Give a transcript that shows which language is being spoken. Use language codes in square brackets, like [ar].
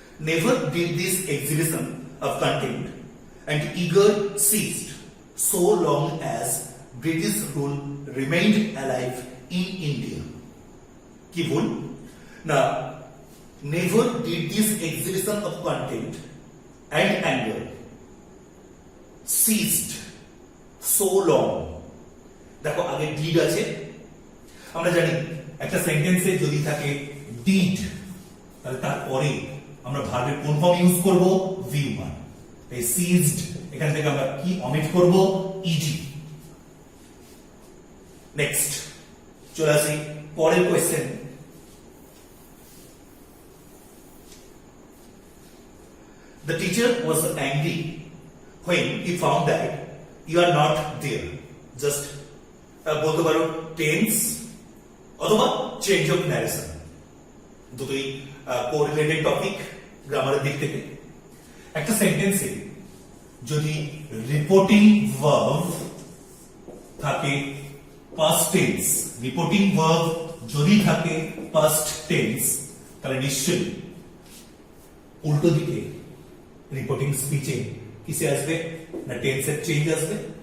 [en] Never did this exhibition of content and eager ceased so long as British rule remained alive in India. [bn] কি ভুল না [en] never did this exhibition of content and anger ceased so long. [bn] দেখো আগে did আছে, আমরা জানি একটা সেন্টেন্সে যদি থাকে ডিড তাহলে তারপরে আমরা ভার্বের কোন ফর্ম ইউজ করব V1, এই সিজড এখান থেকে আমরা কি অমিট করব ইজি। নেক্সট চলে আসি পরের question. [en] The teacher was angry when he found that you are not there. [bn] Just বলতে পারো টেন্স অথবা চেঞ্জ অফ ন্যারেশন, দুটোই কোরিলেটেড টপিক গ্রামারের দিক থেকে। একটা সেন্টেন্সে যদি রিপোর্টিং ভার্ব থাকে পাস্ট টেন্স, রিপোর্টিং ভার্ব যদি থাকে পাস্ট টেন্স, তাহলে নিশ্চয়ই উল্টো দিকে রিপোর্টিং স্পিচে কিসে আসবে না টেন্সের চেঞ্জ আসবে।